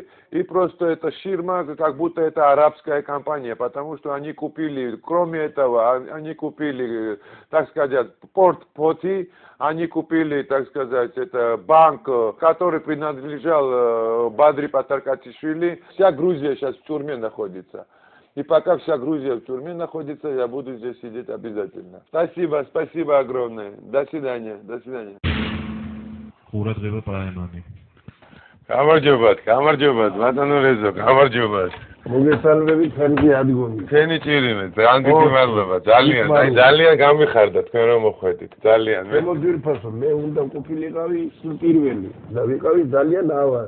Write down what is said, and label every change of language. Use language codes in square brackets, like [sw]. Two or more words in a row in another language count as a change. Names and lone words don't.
[ru] И просто эта фирма, как будто это арабская компания, потому что они купили, кроме этого, они купили, так сказать, порт Поти, они купили, так сказать, это банк, который принадлежал Бадри Патаркатишвили. Вся Грузия сейчас в тюрьме находится. И пока вся Грузия в тюрьме находится, я буду здесь сидеть обязательно. Спасибо огромное. До свидания. [ka] გამარჯობათ, ბატონო რეზო, გამარჯობათ. მოგესალმებით, ხანგი ადგონი. თქვენი ჭირიმე, ძალიან დიდი მადლობა, ძალიან გამიხარდა თქვენ რომ მოხვედით, ძალიან. მოგირფასო, მე უნდა ყოფილიყავი პირველი და ვიყავი ძალიან ავად.